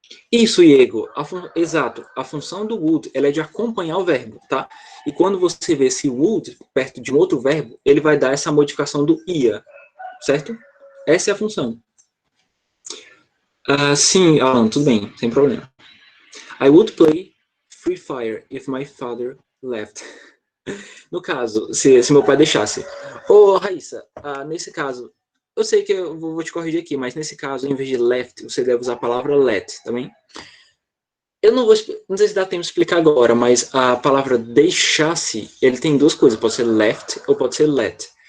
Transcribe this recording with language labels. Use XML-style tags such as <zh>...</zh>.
<pt>Isso, Diego. Exato. A função do would, ela é de acompanhar o verbo, tá? E quando você vê esse would perto de um outro verbo, ele vai dar essa modificação do ia, certo? Essa é a função. Sim, Alan, tudo bem, sem problema.</pt> <en>I would play Free Fire if my father left.</en> <pt>No caso, se meu pai deixasse. Ô, Raíssa, nesse caso, Eu sei que eu vou te corrigir aqui, mas nesse caso, em vez de left, você deve usar a palavra let, também. Eu não sei se dá tempo de explicar agora, mas a palavra deixar-se, ele tem duas coisas, pode ser left ou pode ser let.</pt>